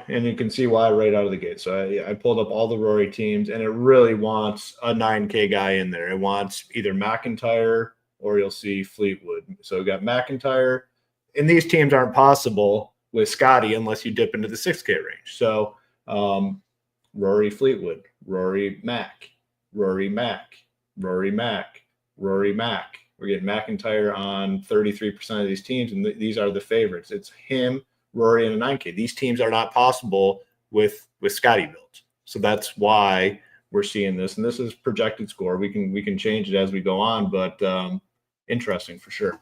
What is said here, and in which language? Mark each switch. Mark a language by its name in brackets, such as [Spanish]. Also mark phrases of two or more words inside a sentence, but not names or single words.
[English] And you can see why right out of the gate. So I pulled up all the Rory teams, and it really wants a 9K guy in there. It wants either McIntyre or you'll see Fleetwood. So we got McIntyre. And these teams aren't possible with Scotty unless you dip into the 6K range. So Rory Fleetwood, Rory Mac, Rory Mac, Rory Mac, Rory Mac. We're getting McIntyre on 33% of these teams, and these are the favorites. It's him, Rory, and a 9K. These teams are not possible with Scotty builds. So that's why we're seeing this. And this is projected score. We can change it as we go on, but interesting for sure.